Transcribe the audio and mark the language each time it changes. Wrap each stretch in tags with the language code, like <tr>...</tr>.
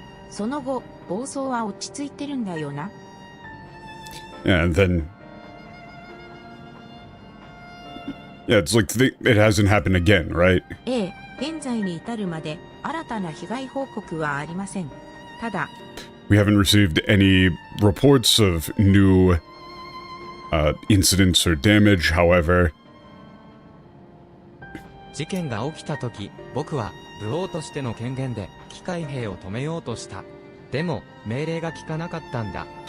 <ja>その後、暴走は落ち着いてるんだよな。</ja> <en>And then, yeah, it's like it hasn't happened again, right?</en> <ja>ええ、現在に至るまで新たな被害報告はありません。ただ、</ja> <en>We haven't received any reports of new incidents or damage, however.</en> <ja>事件が起きた時、僕は武王としての権限で機械兵を止めようとした。でも命令が効かなかったんだ。</ja>